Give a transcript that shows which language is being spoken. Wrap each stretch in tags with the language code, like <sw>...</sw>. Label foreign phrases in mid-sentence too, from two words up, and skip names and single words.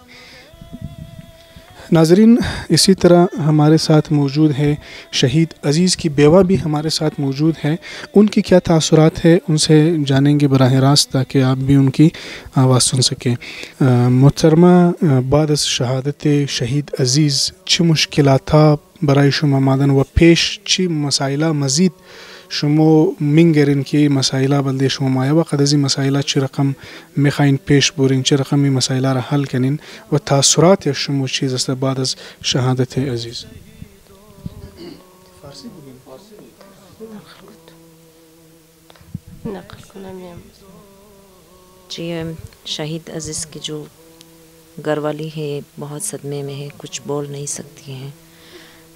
<ur>ناظرین، اسی طرح ہمارے ساتھ موجود ہے شہید عزیز کی بیوہ بھی ہمارے ساتھ موجود ہے. ان کی کیا تاثرات ہے ان سے جانیں گے براہ راست تاکہ آپ بھی ان کی آواز سن سکیں.</ur> <haz>محترمہ، بعد از شہادت شہید عزیز چه مشکلات برای شما آمدن و پیش چه مسائل مزید شما میگرین که مسائل بلده شما مایه و قد از این مسائل چه رقم میخواین پیش برین، چه رقم این مسائل را حل کنین و تاثرات شما چیز است بعد از شهادت عزیز؟</haz> <ur>جی، شہید عزیز کی جو گھر والی ہے بہت صدمے میں ہے، کچھ بول نہیں سکتی ہیں.</ur>